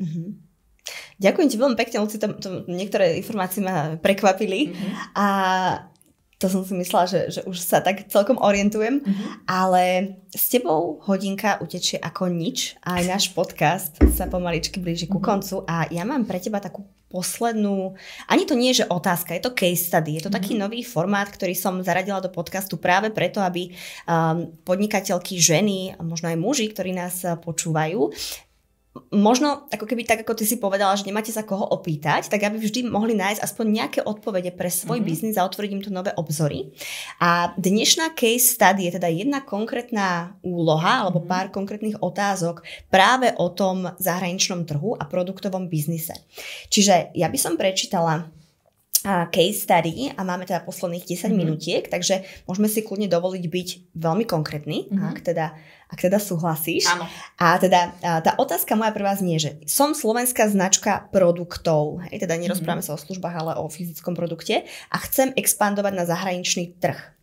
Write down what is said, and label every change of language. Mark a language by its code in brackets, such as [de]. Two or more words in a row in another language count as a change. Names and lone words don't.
[sk] Ďakujem ti veľmi pekne, Luci, niektoré informácie ma prekvapili a to som si myslela, že už sa tak celkom orientujem, ale s tebou hodinka utečie ako nič a aj náš podcast sa pomaličky blíži ku koncu a ja mám pre teba takú poslednú, ani to nie je, že otázka, je to [en] case study, [sk] je to taký nový formát, ktorý som zaradila do podcastu práve preto, aby podnikateľky, ženy, možno aj muži, ktorí nás počúvajú, možno, ako keby tak, ako ty si povedala, že nemáte sa koho opýtať, tak aby vždy mohli nájsť aspoň nejaké odpovede pre svoj biznis a otvoriť im to nové obzory. A dnešná [en] case study [sk] je teda jedna konkrétna úloha alebo pár konkrétnych otázok práve o tom zahraničnom trhu a produktovom biznise. Čiže ja by som prečítala [en] case study [sk] a máme teda posledných 10 minútiek, takže môžeme si kľudne dovoliť byť veľmi konkrétni, ak teda súhlasíš. Áno. A teda tá otázka moja prvá znie, že som slovenská značka produktov, teda nerozprávame sa o službách, ale o fyzickom produkte a chcem expandovať na zahraničný trh.